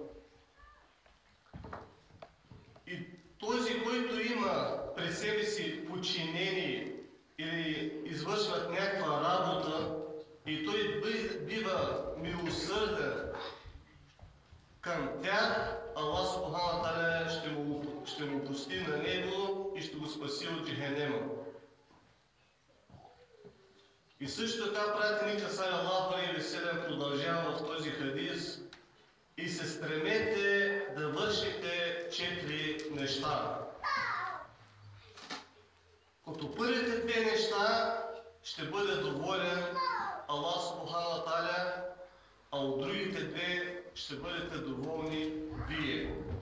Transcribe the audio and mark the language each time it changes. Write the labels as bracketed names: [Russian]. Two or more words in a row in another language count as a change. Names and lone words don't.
[Bulgarian] И този, който има при себе си подчинени или извършват някаква работа и той бива милосърден към тях, [Arabic] الله سبحانه وتعالى [Bulgarian] ще му прости на него и ще го спаси от джехенема. И също така пратеника [Arabic] صلى الله عليه وسلم [Bulgarian] продължава в този хадис: и се стремете да вършите 4 неща. Като първите 2 неща ще бъде доволен [Arabic] الله سبحانه وتعالى, [Bulgarian] а от другите 2 ще бъдете доволни вие.